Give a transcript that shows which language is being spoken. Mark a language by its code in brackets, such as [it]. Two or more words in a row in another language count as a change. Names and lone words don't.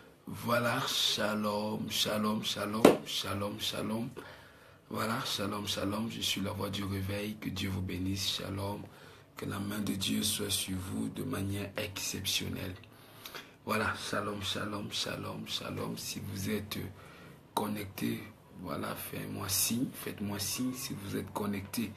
[fr] Voilà, [he] שלום, שלום, שלום, שלום, שלום. Voilà, שלום, שלום. [fr] Je suis la voix du réveil. Que Dieu vous bénisse, shalom. Que la main de Dieu soit sur vous de manière exceptionnelle. Voilà, [he] שלום, שלום, שלום, שלום. [fr] Si vous êtes connecté, voilà, faites-moi signe si vous êtes connecté.